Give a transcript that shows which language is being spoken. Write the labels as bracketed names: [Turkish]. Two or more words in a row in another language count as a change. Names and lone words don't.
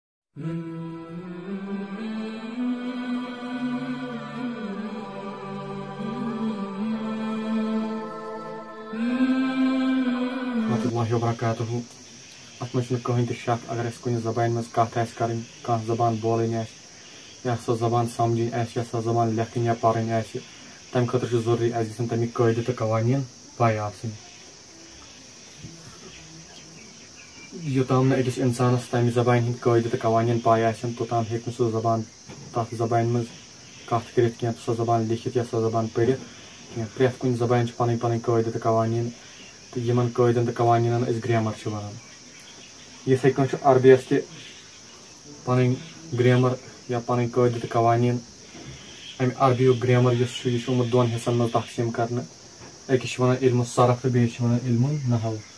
[Arabic] ورحمة الله وبركاته. [Kashmiri] ات مجھ کہیں تہ شک اگر اس کن زبان مز کت آس کریں کھانا زبان بولن آس یا سو زبان سمجھن آس یا سو زبان لکھن یا پڑھن آس تمہ خاطر ضروری اس گژھن تمیک قاعدٕ تہٕ قوانین پاے آسٕنۍ یوتام نہٕ أکِس انسانس تمہِ زبانہِ ہٕنٛدۍ قاعدٕ تہٕ قوانین پاے آسن توٚتام ہیٚکہِ نہٕ سُہ زبان تتھ زبانہِ منٛز کتھ کٔرِتھ کینٛہہ سۄ زبان لیکھِتھ یا سۄ زبان پٔرِتھ کینٛہہ پرٛٮ۪تھ کُنہِ زبانہِ چھِ پنٕنۍ پنٕنۍ قاعدٕ تہٕ قوانین تہٕ یِمن قاعدن تہٕ قوانینن أسۍ گرٛیمر چھِ ونان یِتھے کٔنۍ چھُ عربیس تہِ پنٕنۍ گرٛیمر یا پنٕنۍ قاعدٕ تہٕ قوانین امہِ عربیُک گرٛیمر یُس چھُ یہِ چھُ آمُت دۄن حصن منٛز تقسیٖم کرنہٕ أکِس چھِ ونان علمُ صرف تہٕ بیٚیِس چھِ ونان علمُ نحو